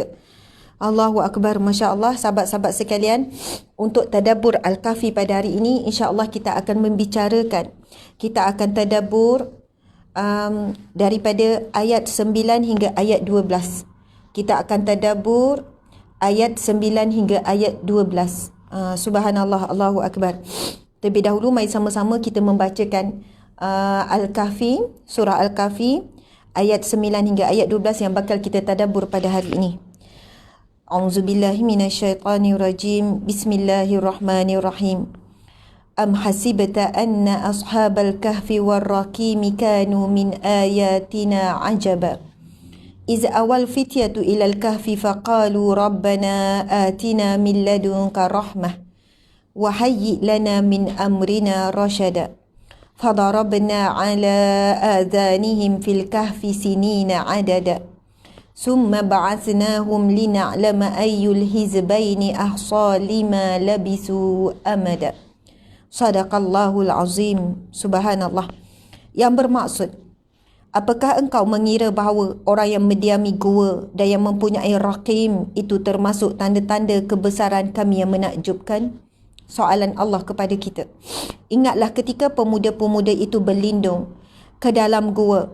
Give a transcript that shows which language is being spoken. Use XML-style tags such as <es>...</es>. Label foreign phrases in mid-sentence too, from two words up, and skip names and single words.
<ar>الله أكبر، ما شاء الله.</ar> <ms>Sahabat-sahabat sekalian, untuk tadabbur Al-Kahfi pada hari ini,</ms> <ar>إن شاء الله</ar> <ms>kita akan membicarakan, kita akan tadabbur daripada ayat 9 hingga ayat 12. Kita akan tadabbur ayat 9 hingga ayat 12.</ms> <ar>سبحان الله، الله أكبر.</ar> <ms>Terlebih dahulu, mari sama-sama kita membacakan Al-Kahfi, surah Al-Kahfi ayat 9 hingga ayat 12 yang bakal kita tadabbur pada hari ini.</ms> <ar>أعوذ بالله من الشيطان الرجيم. بسم الله الرحمن الرحيم. أم حسبت أن أصحاب الكهف والرقيم كانوا من آياتنا عجبا. إذ أوى الفتية إلى الكهف فقالوا ربنا آتنا من لدنك رحمة وهيئ لنا من أمرنا رشدا. فضربنا على آذانهم في الكهف سنين عددا. ثم بعثناهم لنعلم أي الحزبين أحصى لما لبثوا أمدا. صدق الله العظيم. سبحان الله.</ar> <ms>Yang bermaksud, Apakah engkau mengira bahawa orang yang mendiami gua dan yang mempunyai raqim itu termasuk tanda-tanda kebesaran kami yang menakjubkan? Soalan Allah kepada kita. Ingatlah ketika pemuda-pemuda itu berlindung ke dalam gua.</ms>